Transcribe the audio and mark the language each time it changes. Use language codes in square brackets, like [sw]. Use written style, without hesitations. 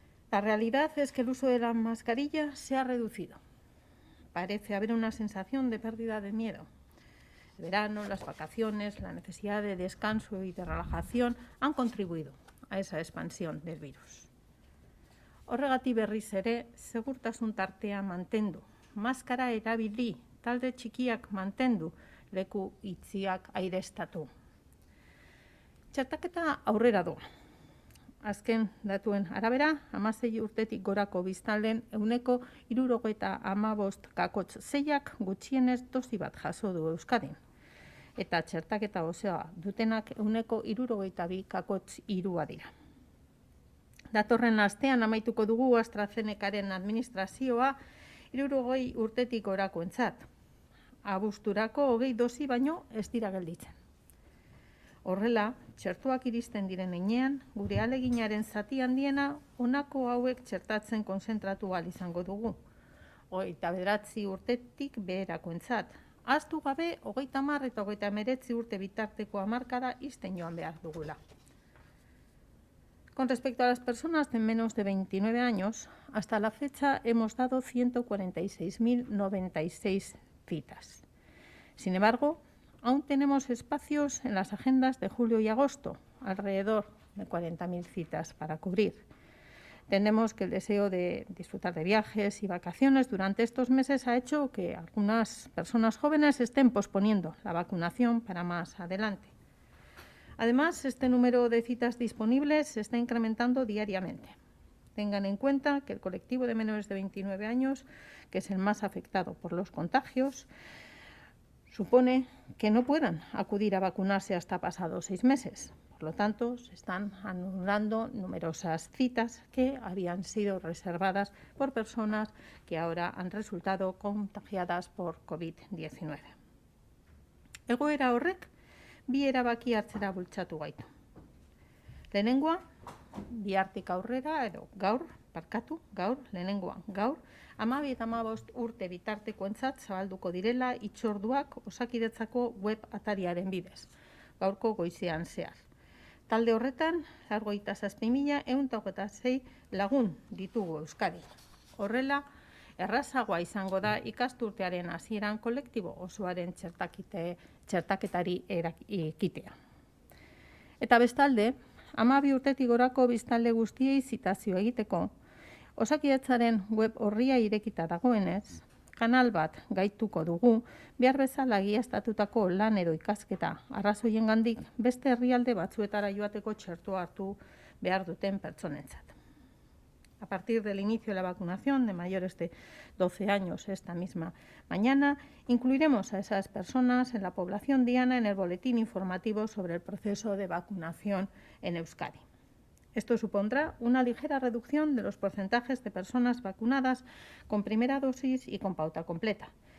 [es] La realidad es que el uso de la mascarilla se ha reducido. Parece haber una sensación de pérdida de miedo. El verano, las vacaciones, la necesidad de descanso y de relajación han contribuido a esa expansión del virus. [eu] Horregatik berriz ere, segurtasun tartea mantendu. Maskara erabili, talde txikiak mantendu, leku itziak aireztatu. Txertaketa aurrera doa. Azken datuen arabera, 16 urtetik gorako biztanleen 75,6 gutxienez dosi bat jaso du Euskadin. Eta txertaketa osoa dutenak 72,3 dira. Datorren astean amaituko dugu AstraZenecaren administrazioa 60 urtetik gorakoentzat. Abuzturako 20 dosi baino ez dira gelditzen. Horrela, txertuak iristen diren heinean, gure ahaleginaren zati handiena honako hauek txertatzen konzentratu ahal izango dugu. 29 urtetik beherakoentzat. Ahaztu gabe 30 eta 39 urte bitarteko hamarkada ixten joan behar dugula. [es] Con respecto a las personas de menos de 29 años, hasta la fecha hemos dado 146.096 citas. Sin embargo, aún tenemos espacios en las agendas de julio y agosto, alrededor de 40.000 citas para cubrir. Entendemos que el deseo de disfrutar de viajes y vacaciones durante estos meses ha hecho que algunas personas jóvenes estén posponiendo la vacunación para más adelante. Además, este número de citas disponibles se está incrementando diariamente. Tengan en cuenta que el colectivo de menores de 29 años, que es el más afectado por los contagios, supone que no puedan acudir a vacunarse hasta pasados 6 meses. Por lo tanto, se están anulando numerosas citas que habían sido reservadas por personas que ahora han resultado contagiadas por COVID-19. [eu] Egoera horrek bi erabaki hartzera bultzatu gaitu. Lehenengoa, bihartik aurrera edo gaur, lehenengoa gaur, 12 eta 15 urte bitartekoentzat zabalduko direla hitzorduak Osakidetzako web atariaren bidez, gaurko goizean zehar. Talde horretan, 27.126 lagun ditugu Euskadi. Horrela, errazagoa izango da ikasturtearen hasieran kolektibo osoaren txertaketari ekitea. Eta bestalde, 12 urtetik gorako biztanle guztiei zitazio egiteko, Osakidetzaren web orria irekita dagoenez, kanal bat gaituko dugu, behar bezala egiaztatutako lan edo ikasketa arrazoiengandik beste herrialde batzuetara joateko txertoa hartu behar duten pertsonentzat. [es] A partir del inicio de la vacunación de mayores de 12 años esta misma mañana, incluiremos a esas personas en la población diana en el boletín informativo sobre el proceso de vacunación en Euskadi. Esto supondrá una ligera reducción de los porcentajes de personas vacunadas con primera dosis y con pauta completa.